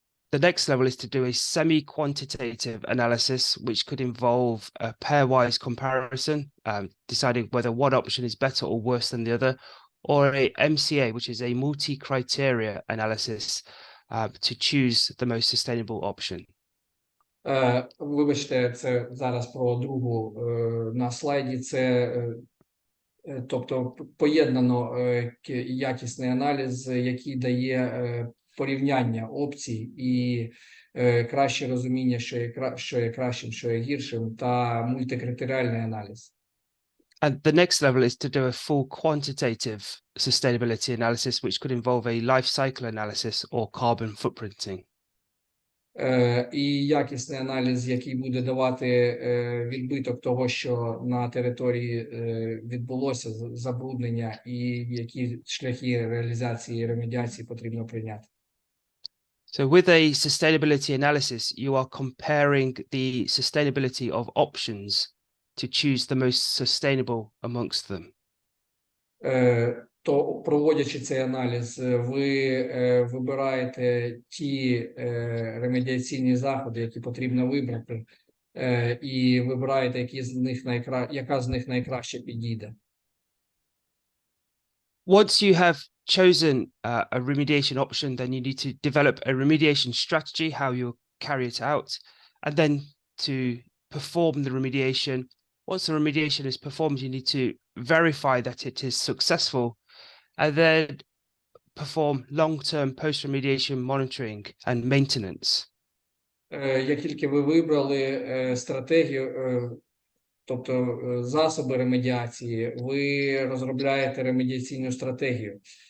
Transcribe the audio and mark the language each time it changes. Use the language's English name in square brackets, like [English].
[English] The next level is to do a semi-quantitative analysis, which could involve a pairwise comparison, deciding whether one option is better or worse than the other, or a MCA, which is a multi-criteria analysis, to choose the most sustainable option. [Ukrainian] Вибачте, це зараз про другу на слайді. Це, тобто, поєднано якісний аналіз, який дає порівняння опцій і краще розуміння, що є кращим, що є гіршим, та мультикритеріальний аналіз. [English] And the next level is to do a full quantitative sustainability analysis, which could involve a life cycle analysis or carbon footprinting. [Ukrainian] І якісний аналіз, який буде давати відбиток того, що на території відбулося забруднення, і які шляхи реалізації і ремедіації потрібно прийняти. [English] So with a sustainability analysis, you are comparing the sustainability of options to choose the most sustainable amongst them. [Ukrainian] То, проводячи цей аналіз, ви вибираєте ті ремедіаційні заходи, які потрібно вибрати, і вибираєте, яка з них найкраще підійде. [English] Once you have chosen a remediation option, then you need to develop a remediation strategy, how you'll carry it out, and then to perform the remediation. Once the remediation is performed, you need to verify that it is successful, and then perform long-term post-remediation monitoring and maintenance. [Ukrainian] Як тільки ви вибрали стратегію, тобто засоби ремедіації, ви розробляєте ремедіаційну стратегію.